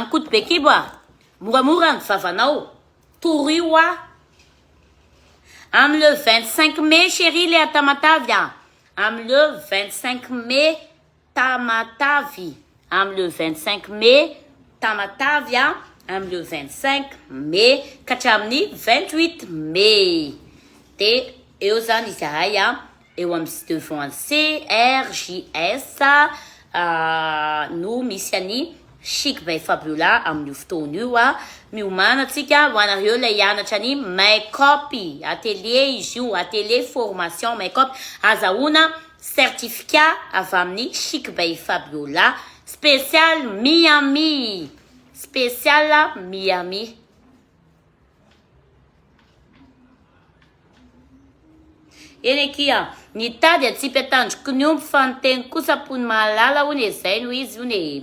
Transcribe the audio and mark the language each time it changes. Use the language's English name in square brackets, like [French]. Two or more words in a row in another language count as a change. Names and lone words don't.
[Malagasy] Coude Bekibo moramora ny vavanao toro amin'ny [French] le 25 mai chérie le [Malagasy] Tamatavy amin'ny [French] le 25 mai [Malagasy] Tamatavy amin'ny [French] le 25 mai [Malagasy] Tamatavy amin'ny [French] le 25 mai [Malagasy] ka hatramin'ny 28 mai de eo zany izahay eo amin'ny devant CRJS no misy any Chic by Fabiola amin'ny fotoana io miomana atsika ho anareo ilay hianatra ny [French] make-up atelier [Malagasy] izy io [French] atelier formation make-up [Malagasy] azahoana certificat avy amin'ny Chic by Fabiola spécial Miami spécial Miami. Eny eky nitady atsipy atandroko ny omby fa niteny kosa pony mahalala hony zay no izy hony.